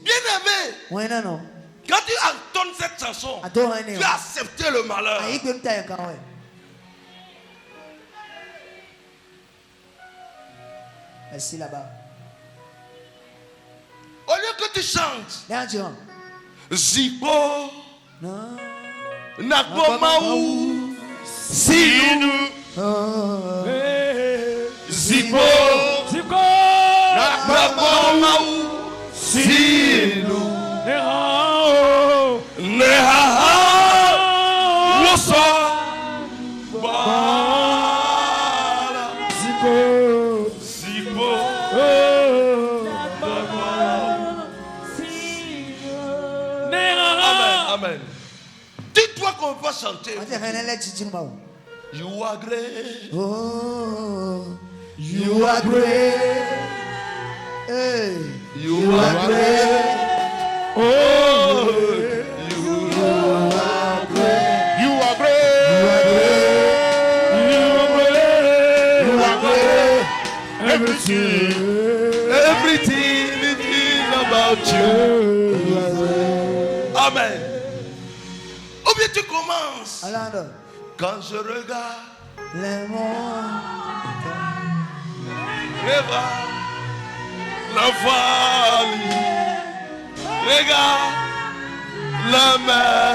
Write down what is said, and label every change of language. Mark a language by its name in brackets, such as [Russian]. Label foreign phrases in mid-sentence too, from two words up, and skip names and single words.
[French] Bien aimé. Quand tu entonnes cette chanson, tu as accepté le malheur. Merci là-bas. Au lieu que tu chantes, Zibo, Nagomaou, Sinu, Zibo, Nagomaou, Sinu, Neha, Wosa, Bala, Zibo, Zibo, Amen. Dis-toi qu'on va chanter. [English] You are great. Oh, you are great. Hey. You are great. Oh, you are great. You are great. You are great. You are great. Everything about you. [French] Amen. Ou bien tu commences. Quand je regarde les mondes, regarde la vallée, regarde la mer.